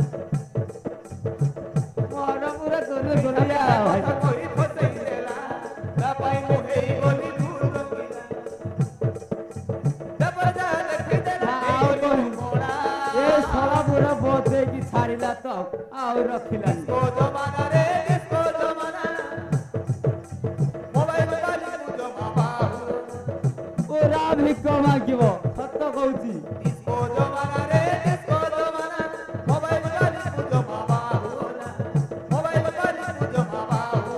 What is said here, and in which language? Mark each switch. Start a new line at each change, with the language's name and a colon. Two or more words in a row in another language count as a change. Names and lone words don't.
Odia: ମୋର ପୁରା ତୋର ଗୋଲିଆ କଥା କହି ଫସେଇ ଦେଲା ତା ପାଇଁ ମୁଁ ହେଇଗଲି ଭୁଲ ରଖିଲା ତାପରେ ଯା ଦେଖିଦେଲା ଆଉ କଣ କଣା ଏ ଶଳା ପୁରା ବଜେଇକି ଛାଡ଼ିଲା ତ ଆଉ ରଖିଲାନି ଓ ଜମାନାରେ
Hindi: डिस्को जमाना मोबाइल वाली पूजो बाबू
Odia: ପୁରା ଭିକ ମାଗିବ ସତ କହୁଛି
Hindi: डिस्को जमाना रे डिस्को जमाना मोबाइल वाली पूजो बाबू मोबाइल वाली पूजो बाबू